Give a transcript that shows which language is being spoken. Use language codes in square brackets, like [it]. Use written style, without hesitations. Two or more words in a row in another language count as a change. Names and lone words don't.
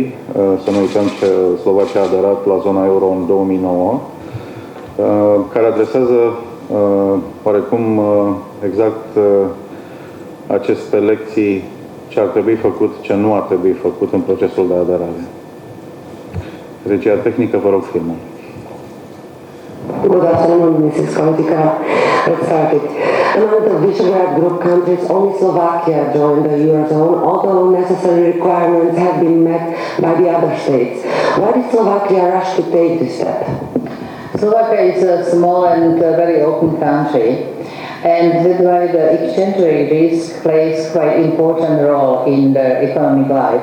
[ro] Să nu uităm că Slovacia a aderat la zona euro în 2009, care adresează oarecum exact aceste lecții, ce ar trebui făcut, ce nu ar trebui făcut în procesul de aderare. Regia tehnică, vă rog, filmul. [en] Good afternoon, Mrs. Kohutíková. Let's start it. Among the Visegrad Group countries, only Slovakia joined the Eurozone, although necessary requirements have been met by the other states. Why did Slovakia rush to take this step? Slovakia is a small and very open country, and that's why the exchange rate risk plays quite important role in the economic life.